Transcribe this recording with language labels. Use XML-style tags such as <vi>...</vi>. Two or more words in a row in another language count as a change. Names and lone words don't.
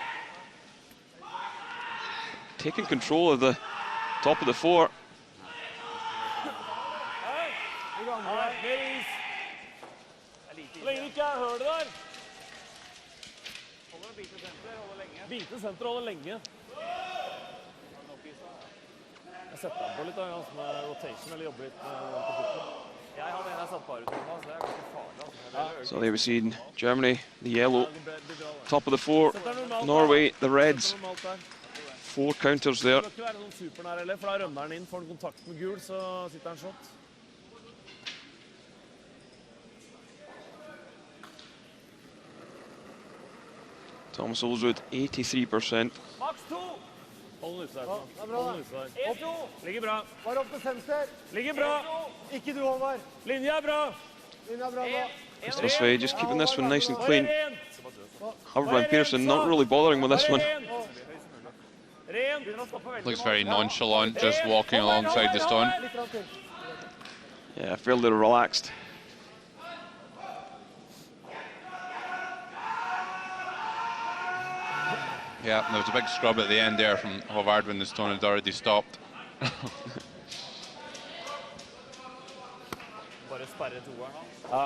<en>Taking control of the top of the 4.</en> <no>Bite senter holder lenge. Jeg setter den på litt da, han som er rotation eller jobber litt på foten. Jeg har den jeg satt bare ut av, så det er ganske farlig.</no> <en>So there we see Germany, the yellow, top of the 4. Norway, the reds. 4 counters there.</en> <no>Det skal ikke være noen supernær heller, for da rønner han inn, får han kontakt med gul, så sitter han shot. Thomas Olsrud, 83%. Maks 2! Hold den ute der. Hold den ute der. 1-2! Ligger bra. Bare opp til senter. Ligger bra. Ikke du, Håvard. Linja er bra. Linja er bra da.</no> <en>Christopher Svei just keeping this one nice and clean. Haverbrand Peterson not really bothering with this one. Looks very nonchalant, just walking alongside the stone. Yeah, fairly relaxed. Yeah, there was a big scrub at the end there from Håvard when the stone had already stopped.</en> <no>Bare sperre toeren hans. Ja.</no>